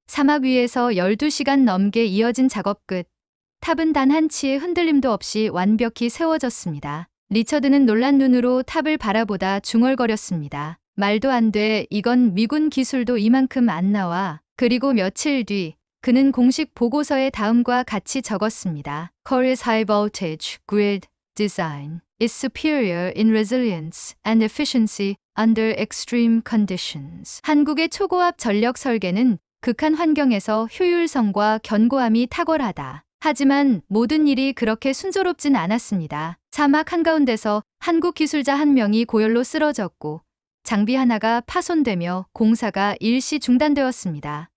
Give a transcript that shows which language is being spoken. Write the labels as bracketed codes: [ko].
[ko] 사막 위에서 12시간 넘게 이어진 작업 끝. 탑은 단 한치의 흔들림도 없이 완벽히 세워졌습니다. 리처드는 놀란 눈으로 탑을 바라보다 중얼거렸습니다. 말도 안 돼. 이건 미군 기술도 이만큼 안 나와. 그리고 며칠 뒤 그는 공식 보고서에 다음과 같이 적었습니다. [en] Korea's high voltage grid design is superior in resilience and efficiency under extreme conditions. [ko] 한국의 초고압 전력 설계는 극한 환경에서 효율성과 견고함이 탁월하다. 하지만 모든 일이 그렇게 순조롭진 않았습니다. 사막 한가운데서 한국 기술자 한 명이 고열로 쓰러졌고 장비 하나가 파손되며 공사가 일시 중단되었습니다.